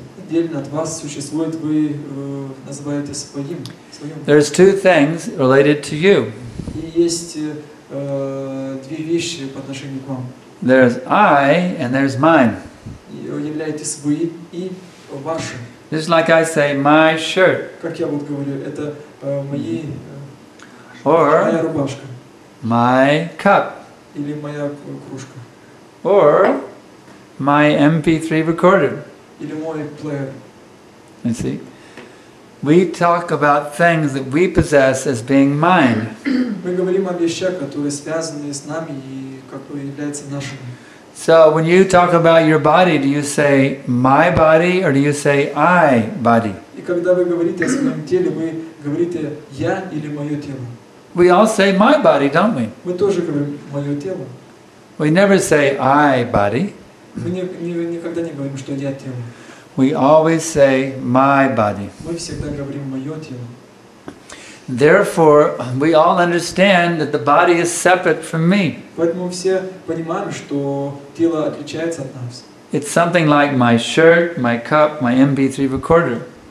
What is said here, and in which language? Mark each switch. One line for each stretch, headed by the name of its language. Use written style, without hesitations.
Russian: отдельно от вас существует, вы называете своим.
English: There's two things related to you.
Russian: И есть две вещи по отношению к вам.
English: There's I and there's mine.
Russian: Являетесь вы и ваши.
English: Just like I say, my shirt.
Russian: Как я вот говорю, это мои,
English: Or
Russian: моя рубашка.
English: my cup.
Russian: Или моя кружка.
English: Or my MP3 recorder.
Russian: Или мой плеер.
English: You see? We talk about things that we possess as being mine.
Russian: Мы говорим о вещах, которые связаны с нами и как бы являются нашими.
English: So when you talk about your body, do you say my body or do you say I body?
Russian: И когда вы говорите о своем теле, вы говорите я или мое тело.
English: We all say my body, don't we?
Russian: Мы тоже говорим мое тело.
English: We never say I body.
Russian: Мы никогда не говорим, что я тело.
English: We always say my body.
Russian: Мы всегда говорим мое тело.
English: Therefore, we all understand that the body is separate from me.
Russian: Поэтому все понимаем, что тело отличается от нас.
English: It's something like my shirt, my cup, my MP3 recorder.